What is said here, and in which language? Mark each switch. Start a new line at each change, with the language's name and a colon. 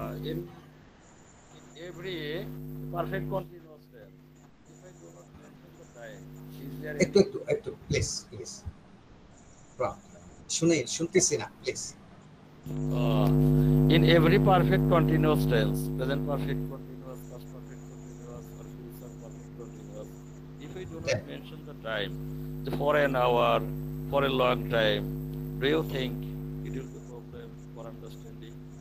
English: in every perfect continuous tense, if I do not mention the time, is there
Bangla: একটু
English: any
Bangla: একটু একটু please please শুনতেছি না please.
English: in every perfect continuous tense, present perfect continuous, past perfect continuous, or future perfect continuous, if I do not mention the time, for an hour, for a long time, do you think it will be a problem for understanding?